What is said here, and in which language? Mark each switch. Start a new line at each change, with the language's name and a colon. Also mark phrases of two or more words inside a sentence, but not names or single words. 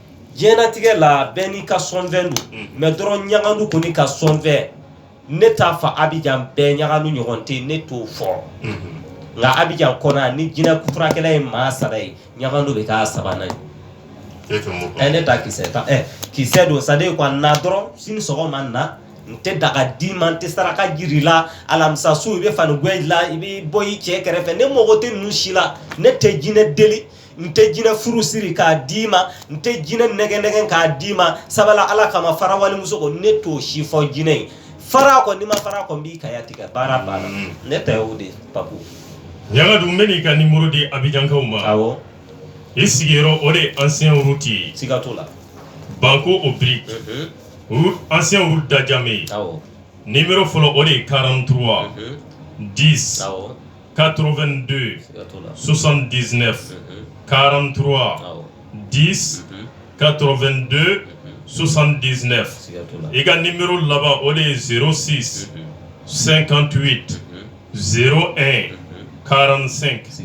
Bambara: diɲɛlatigɛ la bɛɛ n'i ka sɔnfɛn don mais dɔrɔn ɲagadu kɔni ka sɔnfɛn ne t'a fɔ Abidjan bɛɛ ɲagadu ɲɔgɔn tɛ ne t'o fɔ nka Abidjan kɔnɔ ni jinɛ furakɛla ye maa 3 ye ɲagadu bɛ k'a 3nan ye ne ta kisɛ ta kisɛ don
French: c'est à dire quoi
Bambara: na dɔrɔn sini sɔgɔma na n tɛ daga d'i ma n tɛ saraka jiri la alamisa su i bɛ fani guwɛji la i bɛ bɔ i cɛ kɛrɛfɛ ne mago tɛ ninnu si la ne tɛ jinɛ deli n tɛ jinɛ furu siri k'a d'i ma n tɛ jinɛ nɛgɛ k'a d'i ma sabala ala kama fara walimuso ko ne t'o si fɔ jinɛ ye fara kɔ n'i ma fara kɔ n b'i kaya tigɛ baara banna ne tɛ o de Papo Ɲagadu n bɛ n'i ka numéro di Abidjankaw ma awɔ i sigiyɔrɔ o de ye
French: ancien route
Bambara: ye siga t'o la
French: Banko au brick ancien route d'Adjamé
Bambara: awɔ numéro fɔlɔ o de ye 43 10 awɔ 82 79 43 10 82 79 i ka numéro laban o de ye 06 58 01 45